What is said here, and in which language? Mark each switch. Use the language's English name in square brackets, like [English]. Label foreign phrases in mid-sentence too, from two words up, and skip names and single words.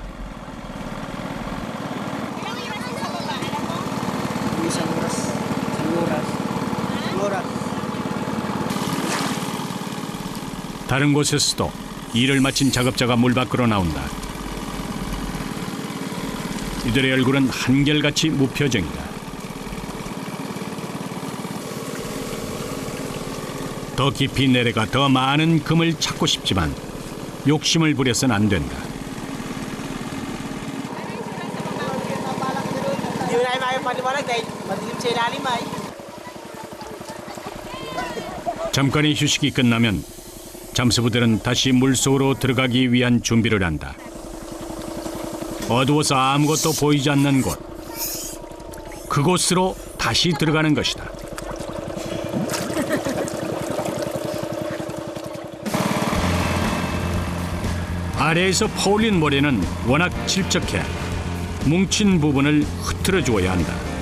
[Korean] 다른 곳에서도 일을 마친 작업자가 물 밖으로 나온다. 이들의 얼굴은 한결같이 무표정이다. 더 깊이 내려가 더 많은 금을 찾고 싶지만 욕심을 부려서는 안 된다. [Filipino] Hindi na tayo paliwanag dahil madilim sa ilalim ay. [Korean] 잠깐의 휴식이 끝나면 잠수부들은 다시 물속으로 들어가기 위한 준비를 한다. 어두워서 아무것도 보이지 않는 곳. 그곳으로 다시 들어가는 것이다. 아래에서 퍼올린 모래는 워낙 질척해 뭉친 부분을 흐트러 주어야 한다.